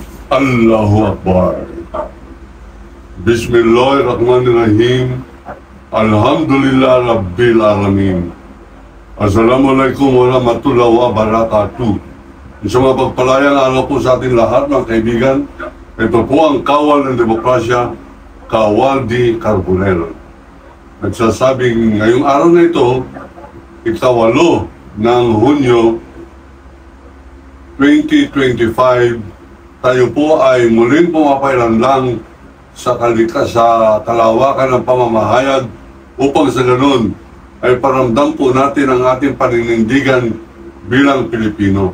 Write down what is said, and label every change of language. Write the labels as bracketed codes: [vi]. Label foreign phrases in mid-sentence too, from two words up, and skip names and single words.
[ar] الله أكبر. Bismillahirrahmanirrahim. الحمد لله رب العالمين. السلام عليكم ورحمة الله وبركاته. [tl] Isang mapagpalayang araw po sa ating lahat, mga kaibigan. Ito po ang Kawal ng Demokrasya, Kawal di Carbonell. Nagsasabing ngayong araw na ito, ika-8 ng Hunyo 2025, tayo po ay muling pumapailanlang sa kalawakan ng pamamahayag upang sa ganun ay paramdam po natin ang ating paninindigan bilang Pilipino.